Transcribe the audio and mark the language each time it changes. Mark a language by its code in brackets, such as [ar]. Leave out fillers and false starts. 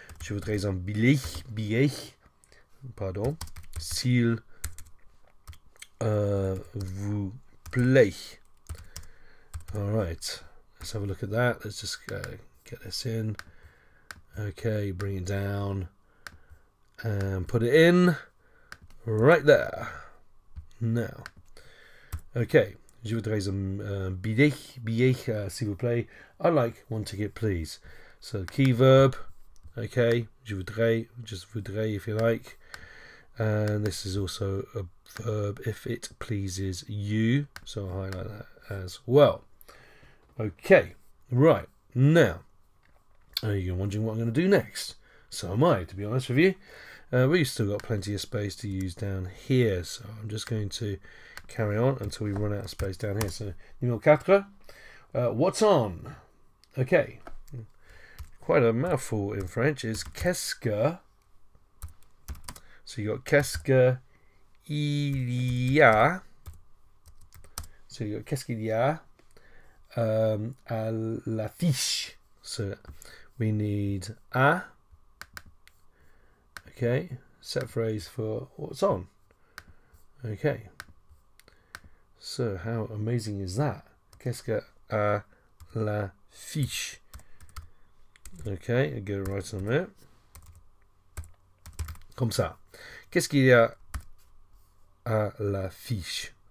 [fr] Je voudrais un billet, pardon, s'il vous plaît. [en] Alright, let's have a look at that. Let's just get this in. Okay, bring it down and put it in right there. Now, okay. [fr] Je voudrais un billet, s'il vous plaît. [en] I'd like one ticket, please. So key verb, okay. [fr] Je voudrais, [en] just voudrais if you like. And this is also a verb if it pleases you. So I'll highlight that as well. Okay, right. Now, you're wondering what I'm going to do next. So am I, to be honest with you. We've still got plenty of space to use down here. So I'm just going to carry on until we run out of space down here. So, numéro 4. What's on? Okay. Quite a mouthful in French is [fr] qu'est-ce que. [en] So you got [fr] qu'est-ce qu'il y a. [en] So you got [fr] qu'est-ce qu'il y a à l'affiche. [en] So we need a. Okay, set phrase for what's on. Okay. So how amazing is that? [fr] Qu'est-ce qu'il y a à l'affiche? [en] Okay, I get it right on there. [fr] Comme ça. Qu'est-ce qu'il y a à l'affiche?